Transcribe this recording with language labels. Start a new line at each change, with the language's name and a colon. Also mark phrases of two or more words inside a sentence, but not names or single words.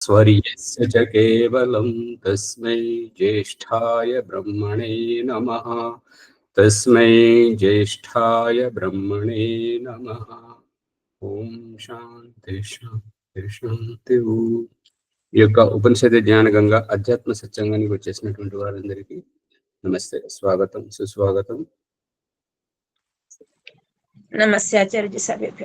Sanskrit: स्वर्यस्य च केवलं तस्मै ज्येष्ठाय ब्रह्मणे नमः। तस्मै ज्येष्ठाय ब्रह्मणे नमः। ఓం శాంతి శాంతి శాంతి.
Telugu: ఈ యొక్క ఉపనిషద జ్ఞాన గంగా అధ్యాత్మ సత్సంగానికి వచ్చేసినటువంటి వారందరికీ నమస్తే, స్వాగతం, సుస్వాగతం. నమస్తే ఆచార్య సభ్యులు.